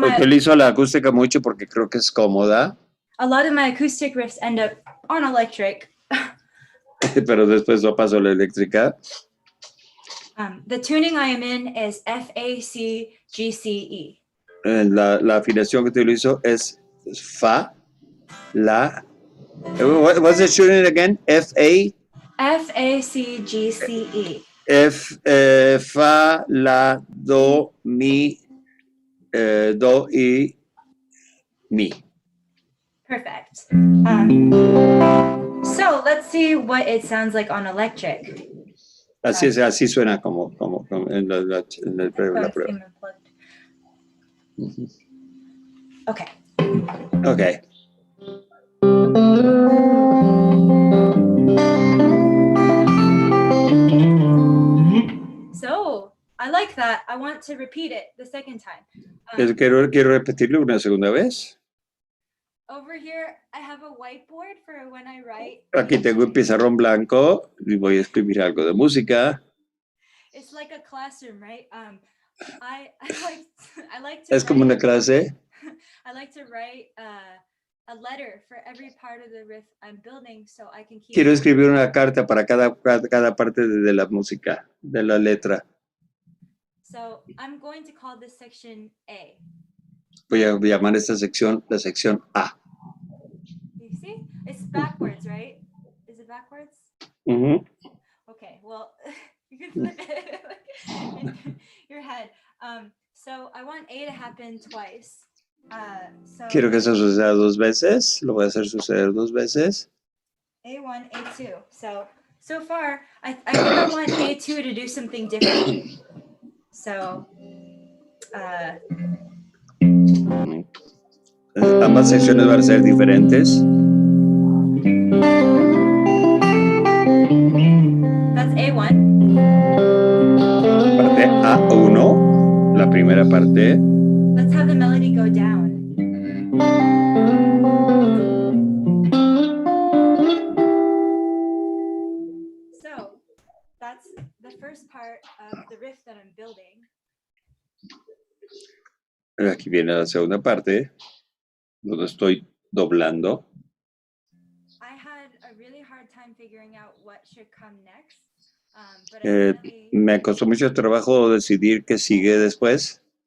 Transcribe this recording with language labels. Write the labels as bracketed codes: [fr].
[es] Utilizo la acústica mucho porque creo que es cómoda, [en] my acoustic riffs end up on electric. [es] pero después lo paso a la eléctrica. [en] The tuning I am in is F, A, C, G, C, E. [es] La afinación que utilizo es Fa, La. [en] What's the tuning again? F, A, C, G, C, E. [es] Fa, La, Do, Mi, Do y Mi. [en] Perfect. So let's see what it sounds like on electric. [es] Así suena como en la prueba. [en] Okay. Okay. So I like that. I want to repeat it the second time. [es] Quiero repetirlo una segunda vez. [en] Over here, I have a whiteboard for when I write. [es] Aquí tengo un pizarrón blanco y voy a escribir algo de música. [en] It's like a classroom, right? I like to. [es] Es como una clase. [en] I like to write a letter for every part of the riff I'm building, so I can keep. [es] Quiero escribir una carta para cada parte de la música, de la letra. [en] So I'm going to call this section A. [es] Voy a llamar esta sección la sección A. [en] You see? It's backwards, right? Is it backwards? Uh-huh. Okay, well, you can flip it in your head. So I want A to happen twice. [es] Quiero que eso suceda dos veces. Lo voy a hacer suceder dos veces. [en] A1, A2. So far, I think I want A2 to do something different. So, [es] ambas secciones van a ser diferentes. [en] That's A1. [es] Parte A1, la primera parte. [en] Let's have the melody go down. So, that's the first part of the riff that I'm building. [es] Aquí viene la segunda parte, donde estoy doblando. [en] I had a really hard time figuring out what should come next. But [es] Me costó mucho trabajo decidir qué sigue después.